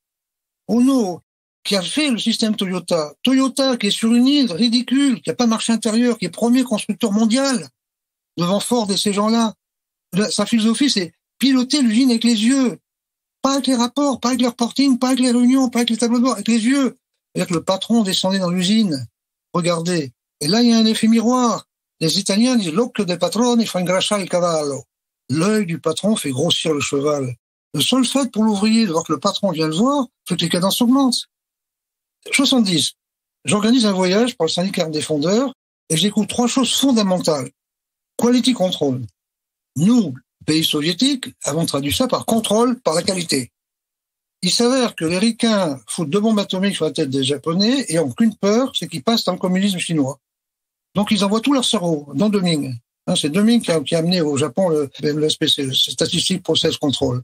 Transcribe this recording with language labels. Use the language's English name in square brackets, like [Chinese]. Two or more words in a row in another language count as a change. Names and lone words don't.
[French] Ono, qui a fait le système Toyota. Toyota, qui est sur une île ridicule, qui n'a pas de marché intérieur, qui est premier constructeur mondial, devant Ford et ces gens-là. Sa philosophie, c'est piloter l'usine avec les yeux. Pas avec les rapports, pas avec les reporting, pas avec les réunions, pas avec les tableaux de bord, avec les yeux. C'est-à-dire que le patron descendait dans l'usine. Regardez. Et là, il y a un effet miroir. Les Italiens disent [Italian] « l'occhio del padrone fa ingrasciare il cavallo ». [French] L'œil du patron fait grossir le cheval. Le seul fait pour l'ouvrier de voir que le patron vient le voir, fait que les cadences augmentent. 70. J'organise un voyage pour le syndicat des fondeurs et je découvre 3 choses fondamentales. [English] Quality control. [French] Nous, pays soviétiques, avons traduit ça par contrôle, par la qualité. Il s'avère que les Ricains foutent 2 bombes atomiques sur la tête des Japonais et ont qu'une peur, c'est qu'ils passent dans le communisme chinois. Donc ils envoient tout leur cerveau dans Deming. C'est Deming qui a amené au Japon le SPC, le [English] Statistic Process Control.